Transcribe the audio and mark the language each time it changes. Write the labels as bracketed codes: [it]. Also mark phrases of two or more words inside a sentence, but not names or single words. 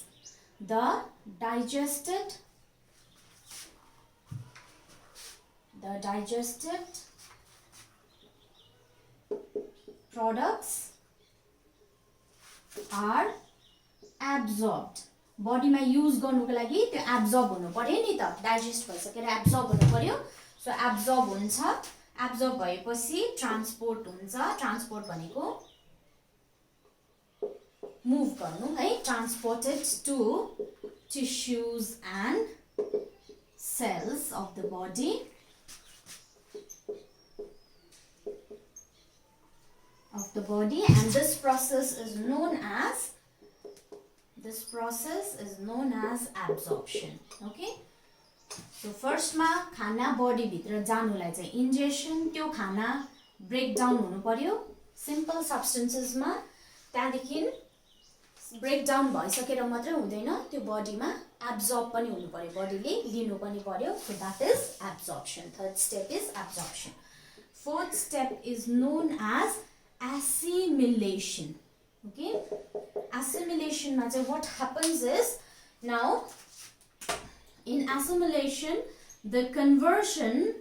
[en] The digested products are absorbed. [ne] बडी मा युज गर्नुको लागि त्यो एब्जर्ब हुनु पर्यो नि त, डाइजेस्ट भइसकेर एब्जर्ब हुनु पर्यो. सो एब्जर्ब हुन्छ, एब्जर्ब भएपछि ट्रान्सपोर्ट हुन्छ. ट्रान्सपोर्ट भनेको मुभ गर्नु है. [en] transported to tissues and cells of the body. And this process is known as absorption. Okay, so first [ne] मा खाना body भित्र जानुलाई चाहिँ ingestion, त्यो खाना breakdown हुनु पर्यो [en] simple substances [ne] मा. त्यहाँदेखि breakdown भइसकेर मात्रै हुँदैन, त्यो बडीमा absorb पनि हुनु पर्यो, बडीले लिनु पनि पर्यो. [en] So that is absorption. Third step is absorption. Fourth step is known as assimilation. Okay, assimilation [ne] मा चाहिँ [en] what happens is, now in assimilation the conversion